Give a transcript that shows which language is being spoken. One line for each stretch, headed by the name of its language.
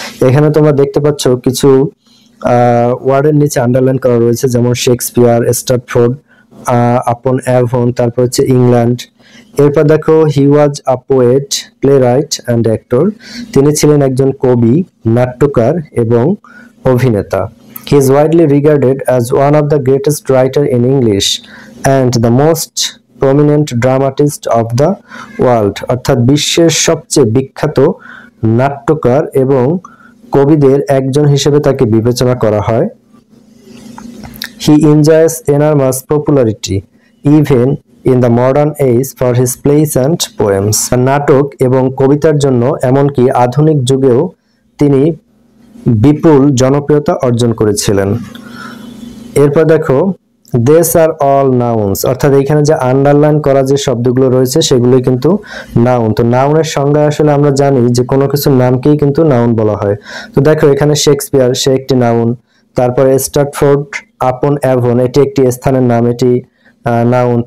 Bangla: এখানে তোমরা দেখতে পাচ্ছ কিছু ওয়ার্ডের নিচে আন্ডারলাইন করা রয়েছে, যেমন শেক্সপিয়ার, স্ট্র্যাটফোর্ড আপন অ্যাভন, তারপর হচ্ছে ইংল্যান্ড। এরপর দেখো,
English: He was a poet, playwright and actor.
Bangla: তিনি ছিলেন একজন কবি, নাট্যকার এবং অভিনেতা।
English: He is widely regarded as one of the greatest writers in English and the most prominent dramatist of the world.
Bangla: অর্থাৎ বিশ্বের সবচেয়ে বিখ্যাত নাট্যকার এবং কবিদের একজন হিসেবে তাকে বিবেচনা করা হয়।
English: He enjoys enormous popularity even in the modern age for his plays and poems.
Bangla: নাটক এবং কবিতার জন্য এমনকি আধুনিক যুগেও তিনি বিপুল জনপ্রিয়তা অর্জন করেছিলেন। এরপর দেখো,
English: these are all nouns।
Bangla: অর্থাৎ এখানে যে আন্ডারলাইন করা যে শব্দগুলো রয়েছে সেগুলোই কিন্তু নাউন। তো নাউনের সংজ্ঞা আসলে আমরা জানি যে কোনো কিছুর নামকেই কিন্তু নাউন বলা হয়। তো দেখো, এখানে শেক্সপিয়ার, সে একটি নাউন। তারপরে স্ট্র্যাটফোর্ড আপন অ্যাভন, এটি একটি স্থানের নাম, এটি নাউন।